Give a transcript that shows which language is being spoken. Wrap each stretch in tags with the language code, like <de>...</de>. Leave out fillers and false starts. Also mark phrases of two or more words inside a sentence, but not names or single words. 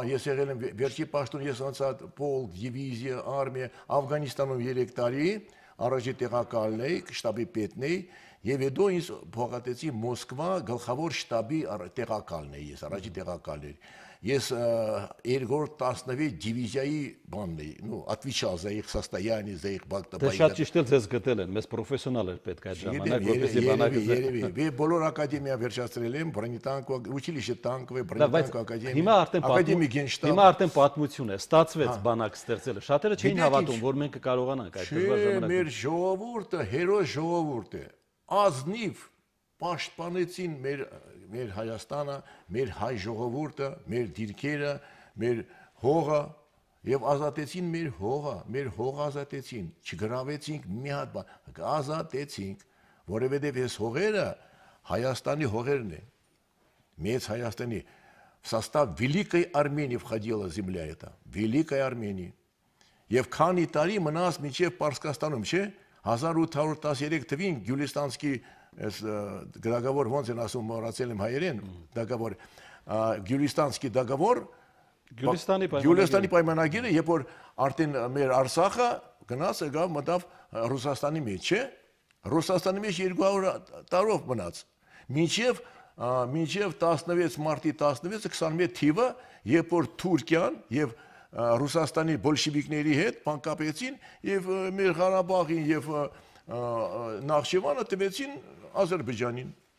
<hy>Ես եղել եմ վերջի պաշտոն, ես անցա պոլք, դիվիզիա, արմիա, Աֆղանստանում 3 տարի, առաջի տեղակալն էի, շտաբի պետն էի, եւ հետո ինձ փոխադրեցի Մոսկվա գլխավոր շտաբի տեղակալն էի, ես առաջի տեղակալն էի։ Ես 216 դիվիզիայի բանն էի,</hy> <ru>отвечал за их состояние, за их</ru> <hy>բակտաբայր։ Դե շատ ճիշտ էլ ձեզ գտել են, մեզ պրոֆեսիոնալ էր պետք այդ ժամանակ, որպեսզի բանակը երևի բոլոր ակադեմիա վերջացրել եմ, բրոնետանկո,</hy> <ru>училище танковое,</ru> <hy>բրոնետանկո ակադեմիա։ Հիմա արդեն պատմություն է, ստացվեց բանակ ստեղծելը։ Շատերը չէին հավատում, որ մենք կկարողանանք այդ դժվար ժամանակում։ Մեր ժողովուրդը հերոս ժողովուրդ է, ազնիվ պաշտպանեցին մեր Հայաստանը, մեր հայ ժողովուրդը, մեր դիրքերը, մեր հողը եւ ազատեցին մեր հողը ազատեցին, չգրավեցինք մի հատ բան, ազատեցինք, որովհետեւ այս հողերը Հայաստանի հողերն են, մեծ Հայաստանի,</hy> <ru>в состав Великой Армении входила земля эта, Великой Армении,</ru> <hy>եւ քանի տարի մնաց մինչեւ Պարսկաստանում, չէ՞, 1813 թվին Գյուլիստանսկի Ես դագավոր ոնց են ասում մոռացել եմ հայերեն դագավոր Գյուլիստանսկի դագավոր Գյուլիստանի պայմանագիրը երբ որ արդեն մեր Արցախը գնաց եկավ մտավ Ռուսաստանի մեջ չէ Ռուսաստանի մեջ 200 տարով մնաց մինչև 16 մարտի 16-ը 21 թիվը երբ որ Թուրքիան եւ Ռուսաստանի բոլշևիկների հետ բանկապեցին եւ մեր Ղարաբաղին եւ Նախճիվանը տվեցին Ադրբեջանին։</hy>